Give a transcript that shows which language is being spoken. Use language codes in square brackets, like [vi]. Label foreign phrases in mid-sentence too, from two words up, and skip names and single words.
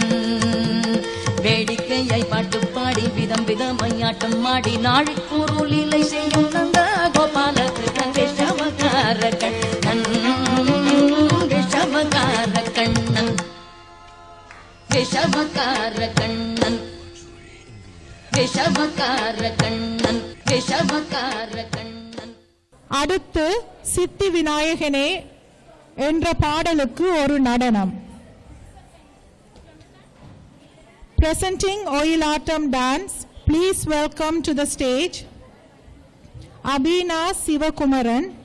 [ta] வேடிக்கையை பாட்டு பாடி விதம் விதமையாட்டம் ஆடி நாழிக்கூறு லீலை செய்யும் நந்த கோபால கிருஷ்ணன் விஷமக்கார கண்ணன் விஷமக்கார கண்ணன் விஷமக்கார கண்ணன் விஷமக்கார கண்ணன் விஷமக்கார கண்ணன். அடுத்து சித்தி விநாயகனே என்ற பாடலுக்கு ஒரு நடனம். [en] Presenting Oyilatam dance, please welcome to the stage Abhina Sivakumaran,